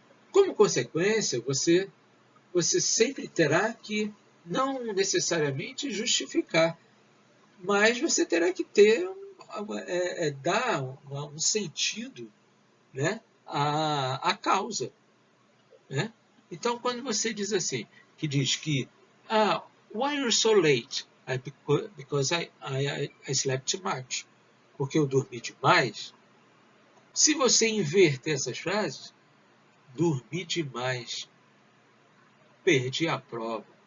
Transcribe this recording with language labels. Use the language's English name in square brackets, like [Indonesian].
[Portuguese] Como consequência, você sempre terá que, não necessariamente justificar, mas você terá que ter, dar um sentido, né, à causa. Né? Então, quando você diz assim, que diz que, [English] why you're so late? Because I slept too much. [Portuguese] Porque eu dormi demais. Se você inverter essas frases, dormi demais, perdi a prova.